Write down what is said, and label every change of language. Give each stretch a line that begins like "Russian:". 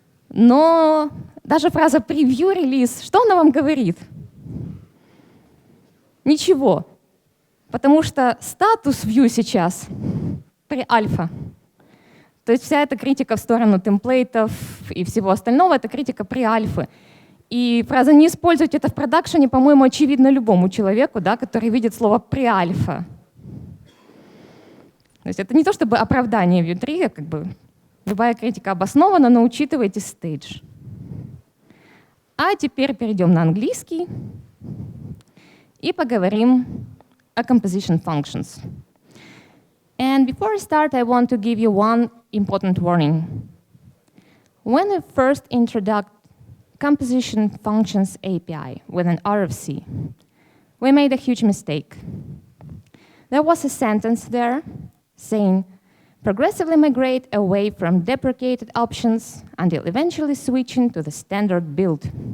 Russian: Но даже фраза preview релиз, что она вам говорит? Ничего. Потому что статус view сейчас pre-альфа. То есть вся эта критика в сторону темплейтов и всего остального — это критика pre-альфы. И фраза «не используйте это в продакшене», по-моему, очевидно любому человеку, да, который видит слово pre-альфа. То есть это не то чтобы оправдание Vue 3, как бы любая критика обоснована, но учитывайте stage. А теперь перейдем на английский и поговорим о composition functions.
English: And before I start, I want to give you one important warning. When we first introduced composition functions API with an RFC, we made a huge mistake. There was a sentence there saying, progressively migrate away from deprecated options until eventually switching to the standard build.